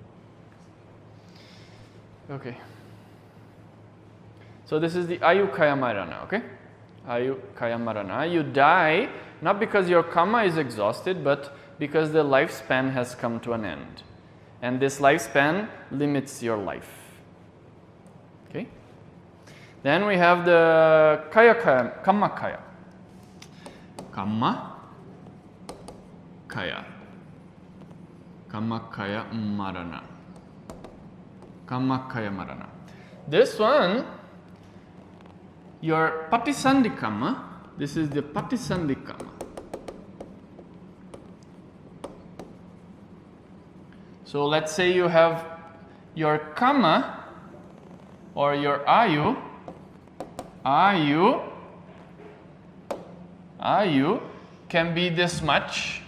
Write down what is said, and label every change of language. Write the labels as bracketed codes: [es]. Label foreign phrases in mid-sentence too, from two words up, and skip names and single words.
[en] Okay. So this is the [pi] Ayukaya Marana, [en] okay? [pi] Ayukaya Marana. [en] You die not because your karma is exhausted, but because the lifespan has come to an end. And this lifespan limits your life. Okay? Then we have the [pi] Kamma Kaya. Kamma Kaya. Kamma Kaya Marana. Kamma Kaya Marana. [en] This one, your [pi] Patisandhi Kamma, [en] this is the [pi] Patisandhi Kamma. [en] So let's say you have your Kamma or your Ayu can be this much.